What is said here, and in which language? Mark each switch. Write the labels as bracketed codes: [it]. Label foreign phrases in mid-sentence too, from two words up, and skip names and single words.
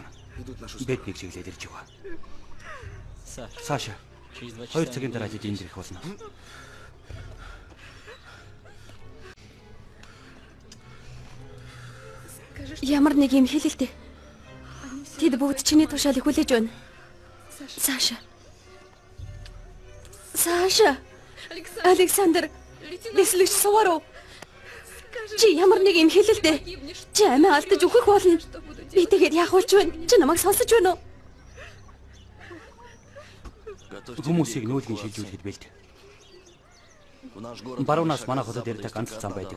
[mn] Бид нэг чиглэлээр ирж байгаа. Саша. 2 цагийн дараа энд ирэх болно. Ямар нэг юм хэлэлтэй. Тэд бүгд чиний тушаалыг хүлээж байна. Саша. Саша. Александр. Дэслэгч Суваров. Чи ямар нэг юм хэлэлтэй. Чи амиа алдаж өгөх болно. Би тэгээд яах болж байна? Чи намайг сонсож байна уу? Хүмүүсийг нүүлгэн шилжүүлэхэд бэлд. Баруунаас манай хотод ирдэг ганц зам байдаг.